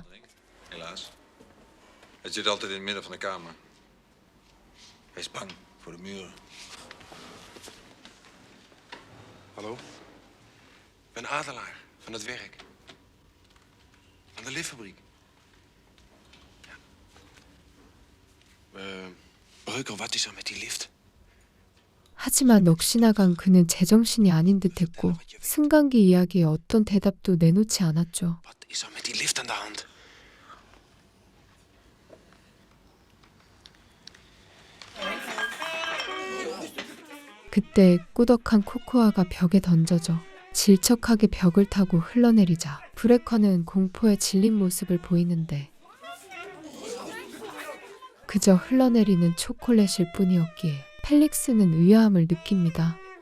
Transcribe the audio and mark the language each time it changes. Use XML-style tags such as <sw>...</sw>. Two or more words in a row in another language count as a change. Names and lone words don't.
<nl>Helaas. Het zit altijd in het midden van de kamer. Hij is bang voor de muren. Hallo? Ik ben Adelaar van het werk. Van de liftfabriek. Ja. Breuker, wat is er met die lift?</nl> <ko>하지만 넋이 나간 그는 제정신이 아닌 듯했고 승강기 이야기에 어떤 대답도 내놓지 않았죠.</ko> <nl>Wat is er met die lift aan de hand?</nl> <ko>그때 꾸덕한 코코아가 벽에 던져져 질척하게 벽을 타고 흘러내리자 브레커는 공포에 질린 모습을 보이는데 그저 흘러내리는 초콜릿일 뿐이었기에 펠릭스는 의아함을 느낍니다.</ko>